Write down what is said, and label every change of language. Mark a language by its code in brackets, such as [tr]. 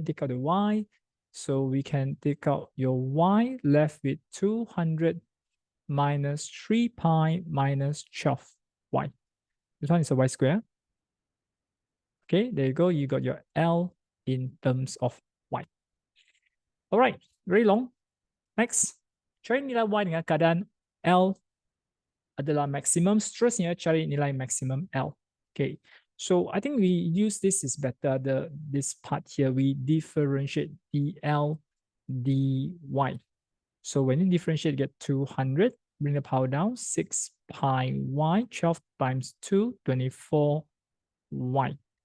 [en] Take out the y. So we can take out your y, left with 200 minus 3 pi minus 12y. This one is a y square. Okay, there you go. You got your L in terms of y. All right, very long. [ms] Next, cari nilai y dengan keadaan L adalah maksimum, seterusnya cari nilai maksimum L. [en] Okay, so I think we use this is better. This part here, we differentiate dl dy. So when you differentiate, get 200, bring the power down, 6 pi y, 12 times 2, 24y.